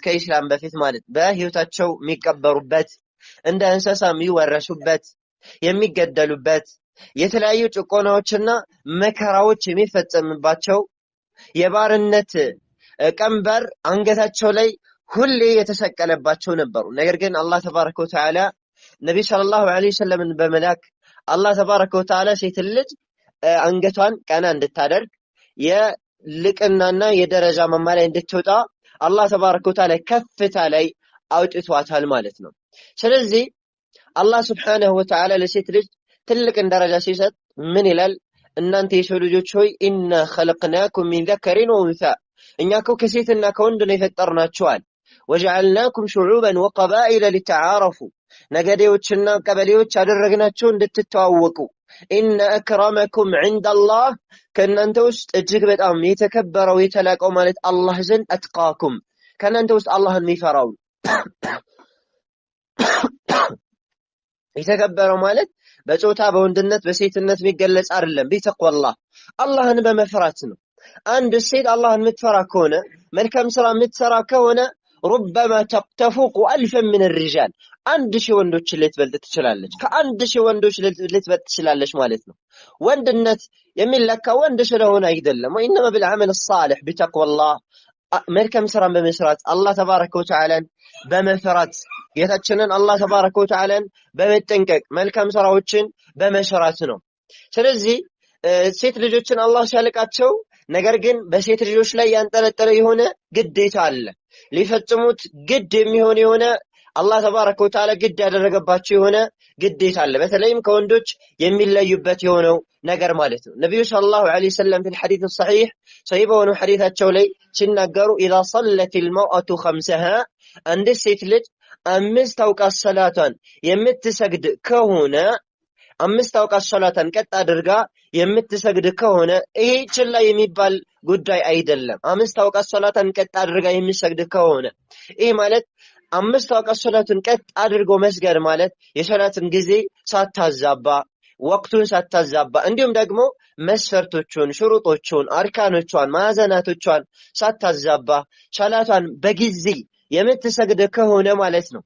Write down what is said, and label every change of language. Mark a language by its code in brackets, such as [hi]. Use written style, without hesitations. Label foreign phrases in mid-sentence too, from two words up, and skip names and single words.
[am] ከኢስላም በፊት ማለት በህይወታቸው የሚቀበሩበት፣ እንደ እንስሳ የሚወረሱበት፣ የሚገደሉበት፣ የተለያዩ ጭቆናዎችና መከራዎች የሚፈጸምባቸው፣ የባርነት ቀንበር አንገታቸው ላይ ሁሌ የተሰቀለባቸው ነበሩ። ነገር ግን አላህ [ar] تبارك وتعالى [am] ነብይ [ar] صلى الله عليه وسلم [am] በመላክ አላህ [ar] تبارك وتعالى [am] ሴት ልጅ አንገቷን ቀና እንድታደርግ የልቅናና የደረጃ መማሪያ እንድትወጣ አላህ [ar] تبارك وتعالى [am] ከፍታ ላይ አውጥቷታል ማለት ነው። ስለዚህ አላህ [ar] سبحانه وتعالى [am] ለሴት ልጅ ትልቅን ደረጃ ሲሰጥ ምን ይላል? እናንተ የሰው ልጆች ሆይ [ar] إنا خلقناكم من ذكر وانثى [am] እኛ እኮ ከሴትና ከወንድ ነው የፈጠርናችኋል። [ar] وجعلناكم شعوبا وقبائل لتعارفوا [am] ነገዴዎችና ቀበሌዎች አደረግናቸው እንድትተዋወቁ። [ar] إن أكرمكم عند الله [am] ከእናንተ ውስጥ እጅግ በጣም የተከበረው የተላቀው ማለት አላህ ዘንድ አትቃኩም ከእናንተ ውስጥ አላህን የሚፈራው። የተከበረው ማለት በጾታ በወንድነት በሴትነት የሚገለጽ አይደለም። ቢተቅዋላህ አላህን በመፍራት ነው። አንድ ሴት አላህን የምትፈራ ከሆነ መልካም ስራ የምትሰራ ከሆነ [ar] ربما تفوق ألفا من الرجال [am] 1000 ወንዶች ልትበልጥ ትችላለች። ከ1000 ወንዶች ልትበልጥ ትችላለች ማለት ነው። ወንድነት የሚለካው ወንድ ስለሆነ አይደለም። [ar] وإنما بالعمل الصالح بتقوى الله [am] መልካም ስራን በመስራት አላህ [ar] تبارك وتعالى [am] በመፍራት ጌታችንን አላህ [ar] تبارك وتعالى [am] በመጠንቀቅ መልካም ስራዎችን በመስራት ነው። ስለዚህ ሴት ልጆችን አላህ ሲያልቃቸው ነገር ግን በሴት ልጆች ላይ ያንጠለጠለ የሆነ ግዴታ አለ። ሊፈጽሙት ግድ የሚሆን የሆነ አላህ [ar] تبارك وتعالى [am] ግድ ያደረገባቸው የሆነ ግዴታ አለ። በተለይም ከወንዶች የሚለዩበት የሆነው ነገር ማለት ነው። ነብዩ [ar] صلى الله عليه وسلم في الحديث الصحيح [am] صحيح በሆነው ሐዲታቸው ላይ ሲናገሩ [ar] اذا صلت المرأة خمسها [am] አንድ ሴት ልጅ 5 አውቃት ሰላቷን የምትሰግድ ከሆነ 5 አውቃት ሰላቷን ቀጥ አድርጋ የምትሰግድ ከሆነ ይሄ ችላ የሚባል ጉዳይ አይደለም። 5 አውቃት ሰላቷን ቀጥ አድርጋ የሚሰግድ ከሆነ ይሄ ማለት 5 አውቃት ሰላቱን ቀጥ አድርጎ መስገድ ማለት የሰላትን ጊዜ ሳታዛባ ወቅቱን ሳታዛባ እንዲሁም ደግሞ መስፈርቶቹን ሽሩጦቹን አርካኖቿን ማዕዘናቶቿን ሳታዛባ ሰላቷን በጊዜ የምትሰግድ ከሆነ ማለት ነው።